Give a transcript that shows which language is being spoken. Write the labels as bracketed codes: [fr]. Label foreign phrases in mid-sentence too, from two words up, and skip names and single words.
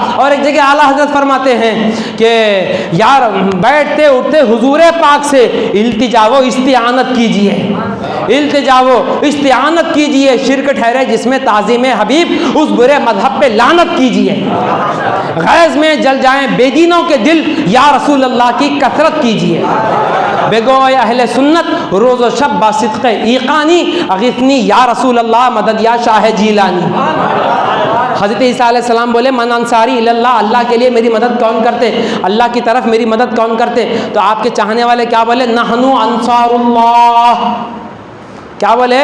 [ur] اور ایک جگہ اعلیٰ حضرت فرماتے ہیں کہ یار بیٹھتے اٹھتے حضور پاک سے التجا و استعانت کیجئے، التجا و استعانت کیجئے. شرک ٹھہرے جس میں تعظیم حبیب، اس برے مذہب پہ لعنت کیجئے. غیظ میں جل جائیں بے دینوں کے دل، یا رسول اللہ کی کثرت کیجئے. [fa] بگو اہل سنت روز و شب با صدق ایقانی، اغثنی یا رسول اللہ مدد یا شاہ جیلانی. [ur] حضرت عیسیٰ علیہ السلام بولے [ar] من انصاری اللہ، [ur] اللہ کے لیے میری مدد کون کرتے، اللہ کی طرف میری مدد کون کرتے. تو آپ کے چاہنے والے کیا بولے؟ [ar] نحنو انصار اللہ. [ur] کیا بولے؟